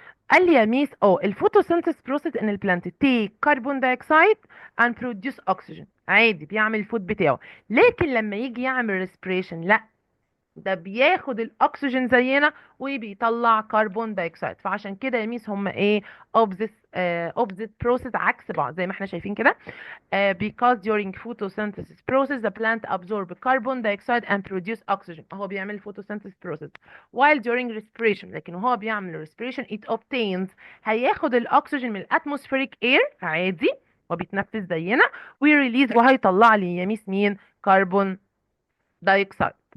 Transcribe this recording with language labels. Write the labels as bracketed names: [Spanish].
[Arabic] قال لي يا ميس الفوتوسينثيس بروسيس ان البلانت تيك كربون دايوكسيد اند بروديوس اوكسجين، عادي بيعمل الفود بتاعه. لكن لما يجي يعمل ريسبريشن لا، ده بياخد الاكسجين زينا وبيطلع كربون دايوكسيد. فعشان كده يا ميس هم ايه؟ [English] opposite process [Arabic] عكس بعض زي ما احنا شايفين كده. [English] Because during photosynthesis process the plant absorb carbon dioxide and produce oxygen. [Arabic] هو بيعمل [English] photosynthesis process while during respiration، [Arabic] لكن هو بيعمل [English] respiration it obtains، [Arabic] هياخد الاكسجين من الاتموسفيريك اير عادي وبيتنفس زينا، ويريليز وهيطلع لي يا ميس مين؟ كربون دايوكسيد.